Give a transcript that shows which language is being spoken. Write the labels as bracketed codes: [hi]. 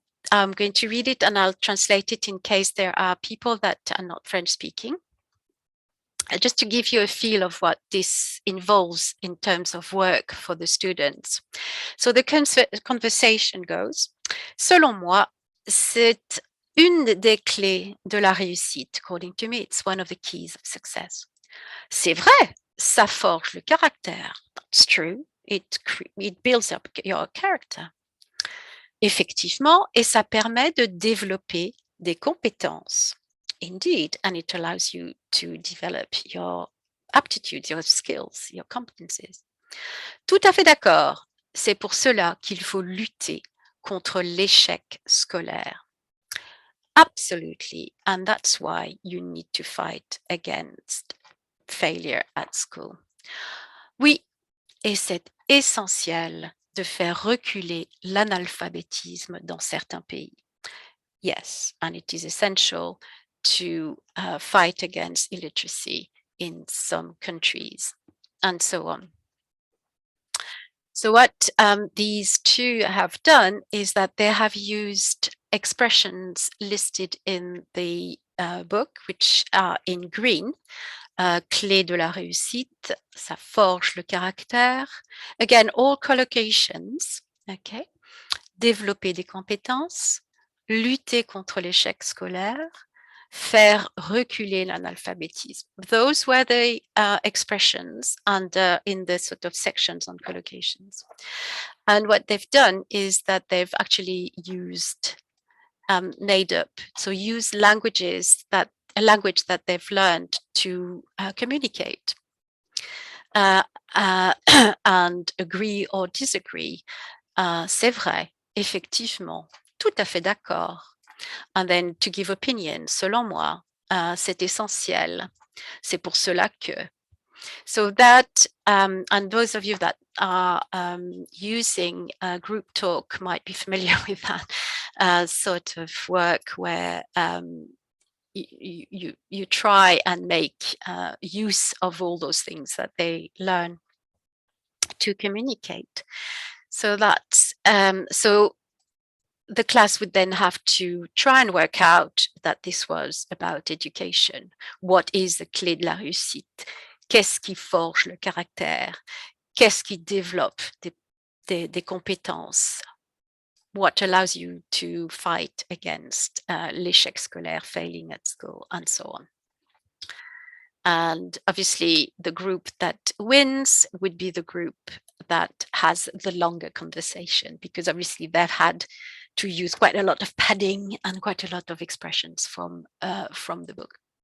[en] I'm going to read it and I'll translate it in case there are people that are not French speaking. Just to give you a feel of what this involves in terms of work for the students. So the conversation goes, [fr] selon moi, c'est une des clés de la réussite. [en] According to me, it's one of the keys of success. [fr] C'est vrai, ça forge le caractère. [en] That's true. It builds up your character. [fr] Effectivement, et ça permet de développer des compétences. [en] Indeed, and it allows you to develop your aptitudes, your skills, your competencies. [fr] Tout à fait d'accord. C'est pour cela qu'il faut lutter contre l'échec scolaire. [en] Absolutely, and that's why you need to fight against failure at school. [fr] Oui, et c'est essentiel de faire reculer l'analphabétisme dans certains pays. [en] Yes, and it is essential to fight against illiteracy in some countries, and so on. So what these two have done is that they have used expressions listed in the book, which are in green. [fr] Clé de la réussite, ça forge le caractère. [en] Again, all collocations, okay. [fr] Développer des compétences, lutter contre l'échec scolaire, faire reculer l'analphabétisme. [en] Those were the expressions under in the sort of sections on collocations. And what they've done is that they've actually used made up, so use languages that a language that they've learned to communicate and agree or disagree. [fr] C'est vrai, effectivement, tout à fait d'accord. [en] And then to give opinion, [fr] selon moi, c'est essentiel. C'est pour cela que. [en] So that, and those of you that are using group talk might be familiar with that sort of work where you try and make use of all those things that they learn to communicate. So that's so the class would then have to try and work out that this was about education. What is the [fr] clé de la réussite? Qu'est-ce qui forge le caractère? Qu'est-ce qui développe des compétences? [en] What allows you to fight against [fr] l'échec scolaire, [en] failing at school, and so on. And obviously, the group that wins would be the group that has the longer conversation, because obviously they've had to use quite a lot of padding and quite a lot of expressions from the book.